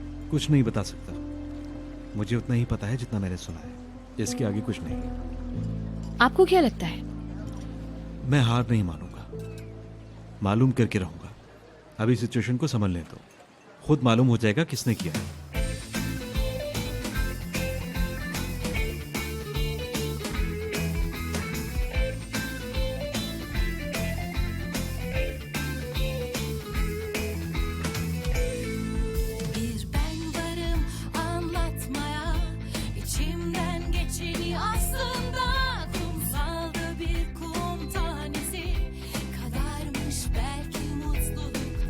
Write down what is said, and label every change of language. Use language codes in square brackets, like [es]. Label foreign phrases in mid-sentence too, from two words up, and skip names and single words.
[hi] कुछ नहीं बता सकता। मुझे उतना ही पता है जितना मैंने सुना है, इसके आगे कुछ नहीं। आपको क्या लगता है? मैं हार नहीं मानूंगा, मालूम करके रहूंगा। अभी सिचुएशन को समझ लें तो खुद मालूम हो जाएगा किसने किया है। [tr] Bir ben varım anlatmaya, içimden geçeni aslında kumsalda bir kum tanesi kadarmış belki mutlulukta.